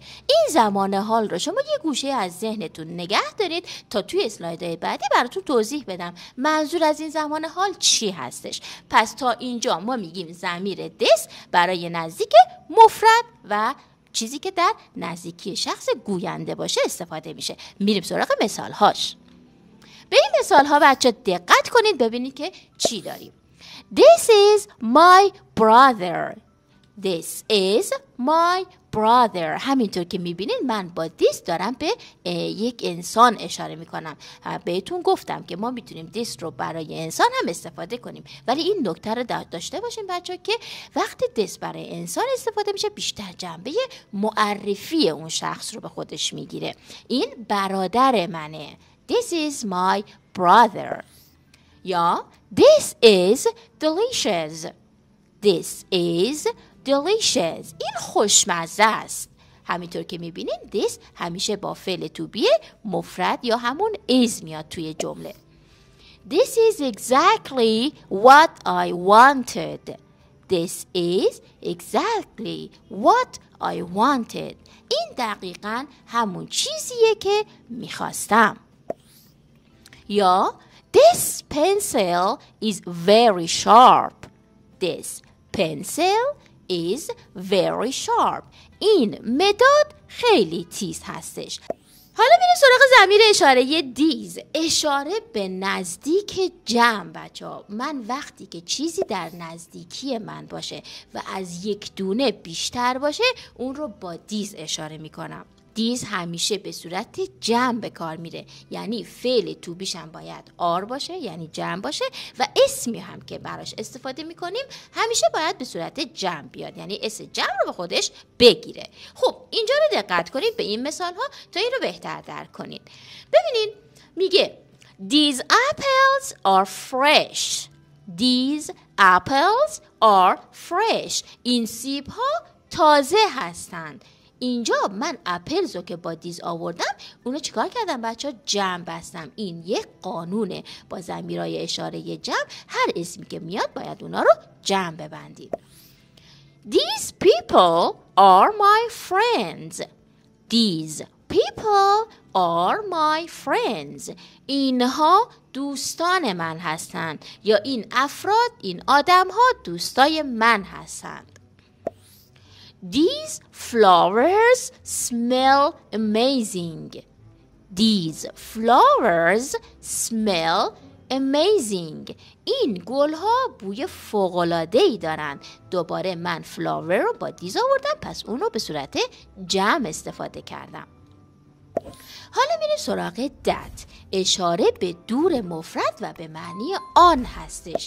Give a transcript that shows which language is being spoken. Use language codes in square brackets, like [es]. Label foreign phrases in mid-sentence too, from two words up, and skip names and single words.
[fa] این زمان حال رو شما یه گوشه از ذهنتون نگه دارید تا توی اسلایدهای بعدی براتون توضیح بدم منظور از این زمان حال چی هستش. پس تا اینجا ما میگیم ضمیر this برای نزدیک مفرد و چیزی که در نزدیکی شخص گوینده باشه استفاده میشه. میریم سراغ مثال هاش. به این مثال ها بچه دقت کنید ببینید که چی داریم. [en] This is my brother. This is my brother. [fa] همینطور که میبینید من با this دارم به یک انسان اشاره میکنم. بهتون گفتم که ما میتونیم this رو برای انسان هم استفاده کنیم، ولی این نکته رو داشته باشیم بچه که وقتی this برای انسان استفاده میشه بیشتر جنبه معرفی اون شخص رو به خودش میگیره. این برادر منه. [en] This is my brother. یا this is delicious. This is delicious. [fa] این خوشمزه است. همینطور که میبینید this همیشه با فعل [en] to be [fa] مفرد یا همون is میاد توی جمله. [en] This is exactly what I wanted. This is exactly what I wanted. [fa] این دقیقاً همون چیزیه که میخواستم. [en] یا this pencil is very sharp. This pencil is very sharp. [fa] این مداد خیلی تیز هستش. حالا میریم سراغ ضمیر اشاره دیز. اشاره به نزدیک جمع بچه‌ها. من وقتی که چیزی در نزدیکی من باشه و از یک دونه بیشتر باشه اون رو با دیز اشاره میکنم. دیز همیشه به صورت جمع به کار میره، یعنی فعل [en] to be [fa] هم باید آر باشه یعنی جمع باشه و اسمی هم که براش استفاده میکنیم همیشه باید به صورت جمع بیاد یعنی اسم جمع رو به خودش بگیره. خب اینجا رو دقت کنید به این مثال ها تا این رو بهتر درک کنید. ببینید میگه [en] These apples are fresh. These apples are fresh. [fa] این سیب ها تازه هستند. اینجا من اپلز رو که با دیز آوردم اونو چیکار کردم بچه ها؟ جمع بستم. این یک قانونه. با ضمیرهای اشاره جمع هر اسمی که میاد باید اونا رو جمع ببندید. [en] These people are my friends. These people are my friends. [fa] اینها دوستان من هستند یا این افراد این آدم ها دوستای من هستند. [en] These flowers smell amazing. These flowers smell amazing. [fa] این گلها بوی فوق‌العاده‌ای دارن. دوباره من flower رو با دیز آوردم پس اون رو به صورت جمع استفاده کردم. حالا میریم سراغ that. اشاره به دور مفرد و به معنی آن هستش.